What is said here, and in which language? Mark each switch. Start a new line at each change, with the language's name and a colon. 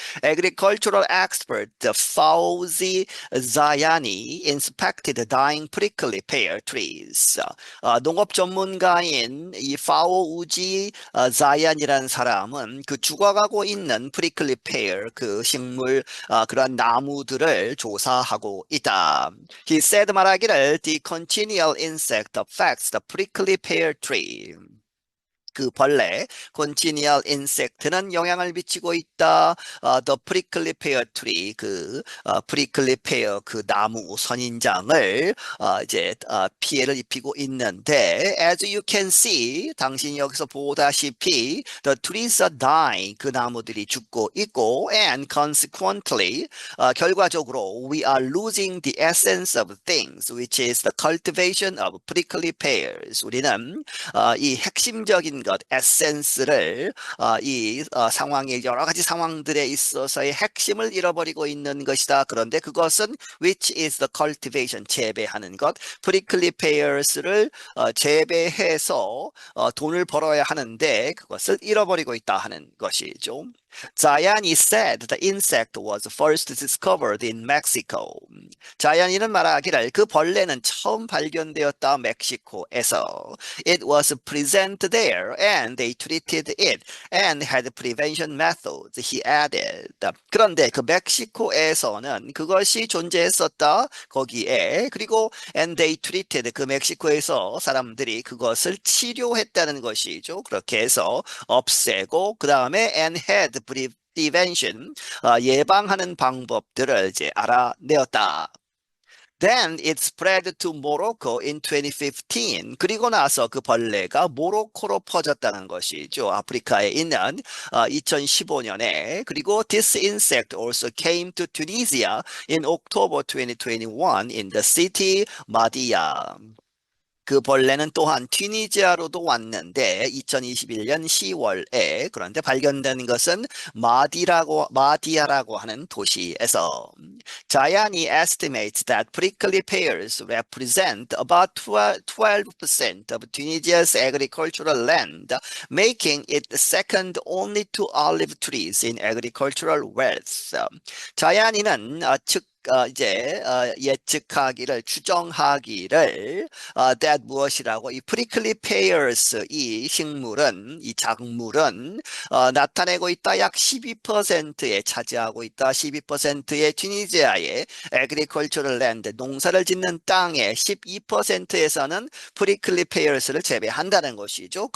English: Agricultural expert Fauzi Zayani inspected the dying prickly pear trees.
Korean: 농업 전문가인 이 파오우지 자얀이라는 사람은 그 죽어가고 있는 프리클리 페어 그 식물 그런 나무들을 조사하고 있다.
English: He said
Korean: 말하기를
English: The continual insect affects the prickly pear tree.
Korean: 그 벌레, congenial insect는 영향을 미치고 있다.
English: The prickly pear tree,
Korean: 그 prickly pear 그 나무 선인장을 이제 피해를 입히고 있는데,
English: as you can see,
Korean: 당신이 여기서 보다시피,
English: the trees are dying,
Korean: 그 나무들이 죽고 있고,
English: and consequently,
Korean: 결과적으로
English: we are losing the essence of things, which is the cultivation of prickly pears.
Korean: 우리는 이 핵심적인 것, 에센스를 이 상황의 여러 가지 상황들에 있어서의 핵심을 잃어버리고 있는 것이다. 그런데 그것은
English: which is the cultivation,
Korean: 재배하는 것, prickly pears를 재배해서 돈을 벌어야 하는데 그것을 잃어버리고 있다 하는 것이죠.
English: 자얀이 said the insect was first discovered in Mexico.
Korean: 자얀이는 말하기를 그 벌레는 처음 발견되었다 멕시코에서.
English: It was present there and they treated it and had prevention methods, he added.
Korean: 그런데 그 멕시코에서는 그것이 존재했었다 거기에. 그리고
English: and they treated
Korean: 그 멕시코에서 사람들이 그것을 치료했다는 것이죠. 그렇게 해서 없애고 그 다음에
English: and had prevention
Korean: 예방하는 방법들을 이제 알아내었다.
English: Then it spread to Morocco in 2015.
Korean: 그리고 나서 그 벌레가 모로코로 퍼졌다는 것이죠. 아프리카에 있는 2015년에.
English: 그리고 this insect also came to Tunisia in October 2021 in the city Madia.
Korean: 그 벌레는 또한 튀니지아로도 왔는데 2021년 10월에 그런데 발견된 것은 마디아라고 하는 도시에서.
English: 자얀이 estimates that prickly pears represent about 12% of Tunisia's agricultural land, making it second only to olive trees in agricultural wealth.
Korean: 자얀이는 이제 예측하기를 추정하기를 that 무엇이라고 이 prickly pears 이 식물은 이 작물은 나타내고 있다 약 12%에 차지하고 있다 12%의 튀니지아의
English: agricultural land
Korean: 농사를 짓는 땅의 12%에서는 prickly pears를 재배한다는 것이죠.